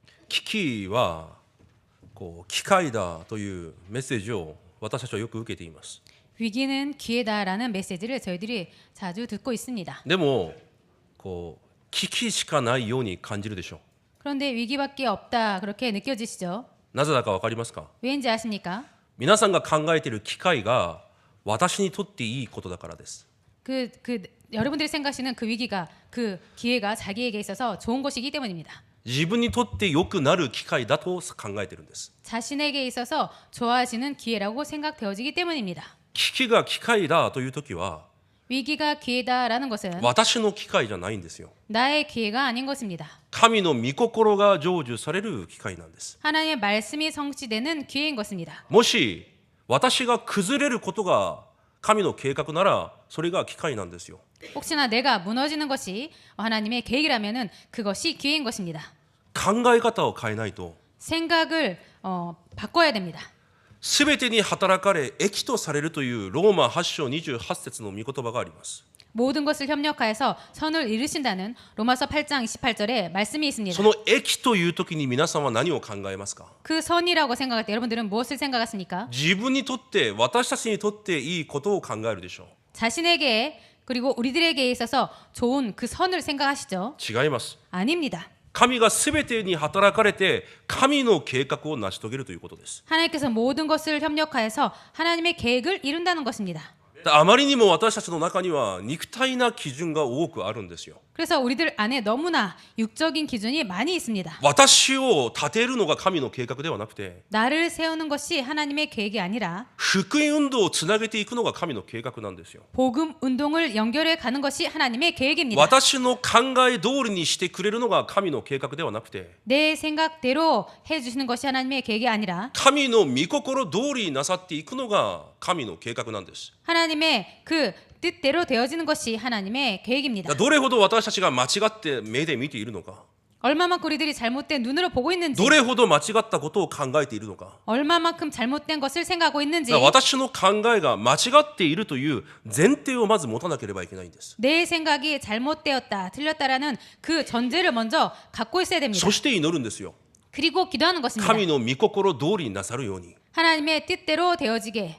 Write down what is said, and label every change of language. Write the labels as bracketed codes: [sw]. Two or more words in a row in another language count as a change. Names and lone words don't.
[ja] 危機は機会だというメッセージを私たちはよく受けています。 [ko] 위기는 기회다라는 메시지를 저희들이 자주 듣고 있습니다. [ja] でも危機しかないように感じるでしょう。 [ko] 그런데 위기밖에 없다 그렇게 느껴지시죠? [ja] なぜだか分かりますか？ [ko] 왜인지 아십니까? [ja] 皆さんが考えている機会が私にとっていいことだからです。 [ko] 여러분들이 생각하시는 그 위기가 그 기회가 자기에게 있어서 좋은 것이기 때문입니다. [ja] 自分にとって良くなる機会だと考えているんです。 [ko] 자신에게 있어서 좋아지는 기회라고 생각되어지기 때문입니다. [ja] 危機が機会だという時は [ko] 위기가 기회다라는 것은 [ja] 私の機会じゃないんですよ。 [ko] 나의 기회가 아닌 것입니다. [ja] 神の御心が成就される機会なんです。 [ko] 하나님의 말씀이 성취되는 기회인 것입니다. [ja] もし私が崩れることが神の計画ならそれが機会なんですよ。 [ko] 혹시나 내가 무너지는 것이 하나님의 계획이라면은 그것이 기회인 것입니다. [ja] 考え方を変えないと [ko] 생각을 바꿔야 됩니다. [ja] すべてに働かれ益とされるというローマ8章28節の御言葉があります。 [ko] 모든 것을 협력하여서 선을 이루신다는 로마서 8장 28절에 말씀이 있습니다. [ja] その益という時に皆さんは何を考えますか？ [ko] 그 선이라고 생각할 때 여러분들은 무엇을 생각하십니까? [ja] 自分にとって私たちにとっていいことを考えるでしょう。 [ko] 자신에게 그리고 우리들에게 있어서 좋은 그 선을 생각하시죠? [ja] 違います。 [ko] 아닙니다. [ja] 神がすべてに働かれて神の計画を成し遂げるということです。 [ko] 하나님께서 모든 것을 협력하여서 하나님의 계획을 이룬다는 것입니다. [ja] あまりにも私たちの中には肉体な基準が多くあるんですよ。 [ko] 그래서 우리들 안에 너무나 육적인 기준이 많이 있습니다. [ja] 私を立てるのが神の計画ではなくて [ko] 나를 세우는 것이 하나님의 계획이 아니라 [ja] 福音運動をつなげていくのが神の計画なんですよ。 [ko] 복음 운동을 연결해 가는 것이 하나님의 계획입니다. [ja] 私の考え通りにしてくれるのが神の計画ではなくて [ko] 내 생각대로 해주시는 것이 하나님의 계획이 아니라 [ja] 神の御心通りになさっていくのが神の計画なんです。 [ko] 하나님의 그 뜻대로 되어지는 것이 하나님의 계획입니다. [ja] どれほど私たちが間違って目で見ているのか [ko] 얼마만큼 우리들이 잘못된 눈으로 보고 있는지 [ja] どれほど間違ったことを考えているのか [ko] 얼마만큼 잘못된 것을 생각하고 있는지 [ja] 私の考えが間違っているという前提をまず持たなければいけないんです。 [ko] 내 생각이 잘못되었다 틀렸다라는 그 전제를 먼저 갖고 있어야 됩니다. [ja] そして祈るんですよ。 [ko] 그리고 기도하는 것입니다. [ja] 神の御心通りになさるように [ko] 하나님의 뜻대로 되어지게